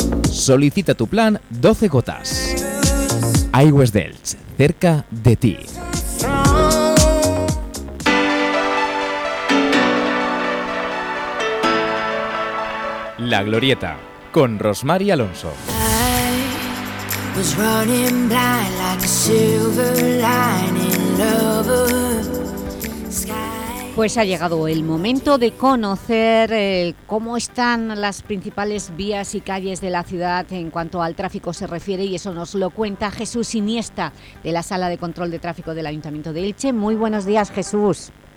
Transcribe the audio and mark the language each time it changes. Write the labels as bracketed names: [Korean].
[Spanish] Solicita tu plan 12 gotas. iWest Delch, cerca de ti. La Glorieta, con Rosmar y Alonso. [English] I was running blind like a silver lining lover. [Spanish] Pues ha llegado el momento de conocer cómo están las principales vías y calles de la ciudad en cuanto al tráfico se refiere, y eso nos lo cuenta Jesús Iniesta, de la Sala de Control de Tráfico del Ayuntamiento de Elche. Muy buenos días, Jesús.